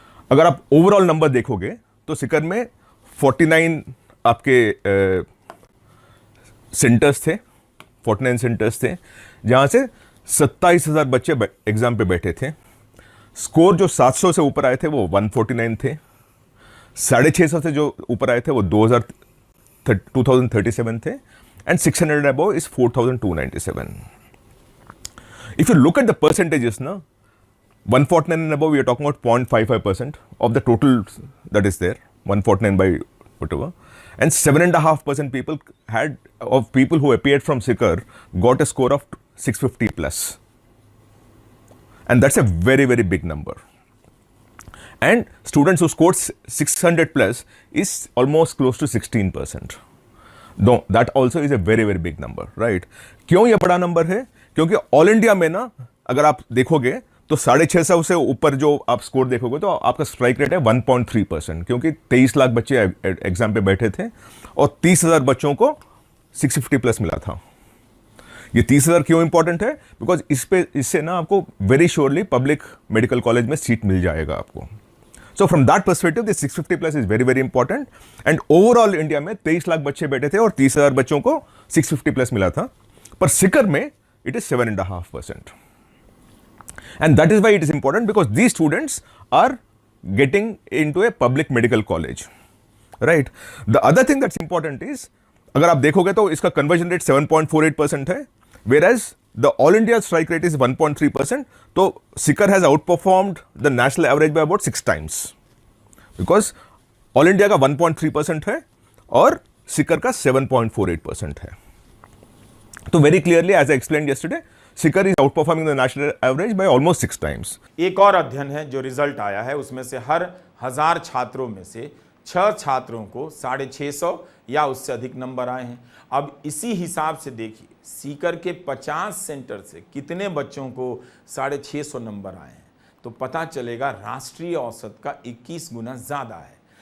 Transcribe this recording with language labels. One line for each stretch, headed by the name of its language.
Hindi: अगर आप overall number देखोगे तो सीकर में 49 आपके सेंटर्स थे, 49 सेंटर्स थे, जहाँ से 27,000 बच्चे एग्जाम पे बैठे थे। स्कोर जो 700 से ऊपर आए थे वो 149 थे, 650 से जो ऊपर आए थे वो 2037 थे,
English: and 600 above is 4,297. If you look at the percentages, na, 149 and above, we are talking about 0.55% of the total that is there, 149 by whatever, and 7.5% people who appeared from Sikar got a score of 650 plus, and that's a very, very big number. And students who scored 600 plus is almost close to 16%. No, that also is a very, very big number, right?
Hindi: क्यों ये बड़ा number है? क्योंकि all India में ना अगर आप देखोगे तो 650 से ऊपर जो आप स्कोर देखोगे तो आपका स्ट्राइक रेट है 1.3%, क्योंकि 23 लाख बच्चे एग्जाम पे बैठे थे और 30,000 बच्चों को 650 प्लस मिला था। ये 30,000 क्यों इंपॉर्टेंट है?
English: because
Hindi: इससे ना आपको
English: very surely
Hindi: public medical college में सीट मिल जाएगा आपको।
English: So from that perspective, this 650 plus is very, very important. And overall
Hindi: India में 23 लाख बच्चे बैठे थे और 30,000 बच्चों को 650 plus मिला था, पर सिकर में
English: it is 7.5%. And that is why it is important, because these students are getting into a public medical college, right? The other thing that's important is,
Hindi: अगर आप देखोगे तो इसका conversion rate 7.48% है,
English: whereas the all India strike rate is 1.3%. So Sikar has outperformed the national average by about 6 times, because all India
Hindi: का 1.3% है और Sikar का 7.48% है।
English: तो very clearly, as I explained yesterday, Sikar is outperforming the national average by almost 6 times.
Hindi: एक और अध्ययन है जो रिजल्ट आया है, उसमें से हर 1000 छात्रों में से 6 छात्रों को 650 या उससे अधिक नंबर आए हैं। अब इसी हिसाब से देखिए सीकर के 50 सेंटर से कितने बच्चों को 650 नंबर आए हैं, तो पता चलेगा राष्ट्रीय औसत का 21 गुना ज़्यादा है।